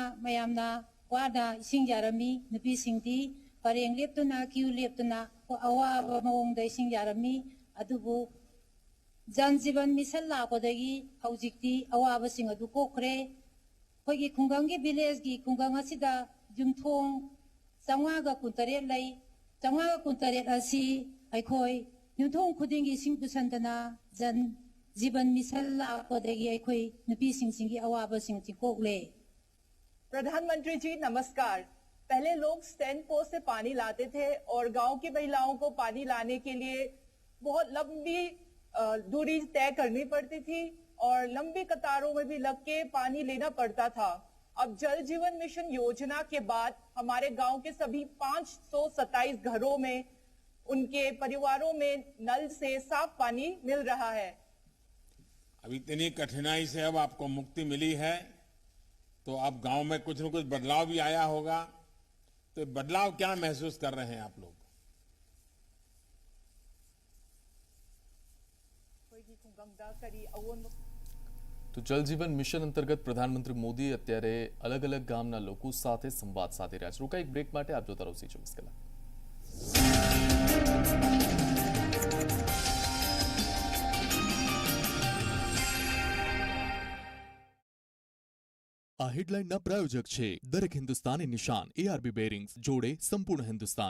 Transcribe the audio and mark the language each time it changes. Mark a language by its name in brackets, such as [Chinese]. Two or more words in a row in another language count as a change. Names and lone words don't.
[Manipuri] মযামনা ৱাদা ইসিং যারমী নুপী সিংদী পরেং লেপ্তুনা ক্যু লেপ্তুনা অৱাবা মৱোংদা ইসিং যারমী অদুবু জন জীবন মিসল লাকোদগী হৌজিক্তি অৱাবসিং অদু কোখরে অখোই খুংগংগী ভিলেজ কী খুংগং অসিদা যুমথোং 948 লই 948 অসি অখোই যুমথোং খুদিংগী ইসিং পুসন্দনা জন জীবন মিসল লাকোদগী অখোই নুপী সিং অৱাবসিং কোখলে। [Hindi] प्रधानमंत्री जी नमस्कार। पहले लोग स्टैंड पोस्ट से पानी लाते थे और गांव की महिलाओं को पानी लाने के लिए बहुत लंबी दूरी तय करनी पड़ती थी और लंबी कतारों में भी लग के पानी लेना पड़ता था। अब जल जीवन मिशन योजना के बाद हमारे गांव के सभी 527 घरों में उनके परिवारों में नल से साफ पानी मिल रहा है। अब इतनी कठिनाई से अब आपको मुक्ति मिली है, तो अब गांव में कुछ न कुछ बदलाव भी आया होगा। तो बदलाव क्या महसूस कर रहे हैं आप लोग? [Gujarati] તો જલ જીવન મિશન અંતર્ગત પ્રધાનમંત્રી મોદી અત્યારે અલગ અલગ ગામના લોકો સાથે સંવાદ સાધી રહ્યા છે. રોકા એક બ્રેક માટે આપ જોતા રહો C24 કલાક. આ હેડલાઇનના પ્રાયોજક છે દરેક હિન્દુસ્તાની નિશાન ARB બેરિંગ્સ જોડે સંપૂર્ણ હિન્દુસ્તાન.